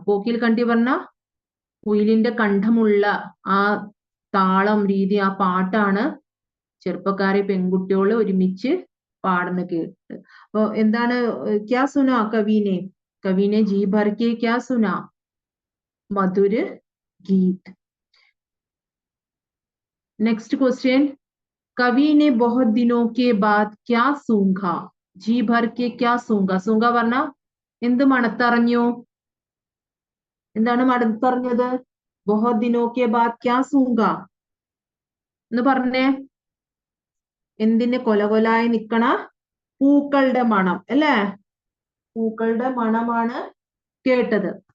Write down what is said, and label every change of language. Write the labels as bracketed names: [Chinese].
[Malayalam] കോക്കിൽ കണ്ഠി പറഞ്ഞ കുയിലിന്റെ കണ്ഠമുള്ള ആ താളം രീതി, ആ പാട്ടാണ് ചെറുപ്പക്കാരെ പെൺകുട്ടികള് ഒരുമിച്ച് പാടുന്ന കേട്ട്. അപ്പൊ എന്താണ് ക്യാ സുന കവിനെ, കവിനെ [Hindi] जी भर के क्या सुना, [Malayalam] മധുര ഗീത്. [Hindi] नेक्स्ट क्वेश्चन, कवि ने बहुत दिनों के बाद क्या सूंघा, जी भर के क्या सूंघा. [Malayalam] सूंघ പറഞ്ഞ എന്ത് മണത്തറിഞ്ഞു, എന്താണ് മണത്തറിഞ്ഞത്, [Hindi] बहुत दिनों के बाद क्या सूंघा [Malayalam] എന്ന് പറഞ്ഞേ, എന്തിന്റെ കൊലകൊലായി നിക്കണ പൂക്കളുടെ മണം അല്ലേ, പൂക്കളുടെ മണമാണ് കേട്ടത്.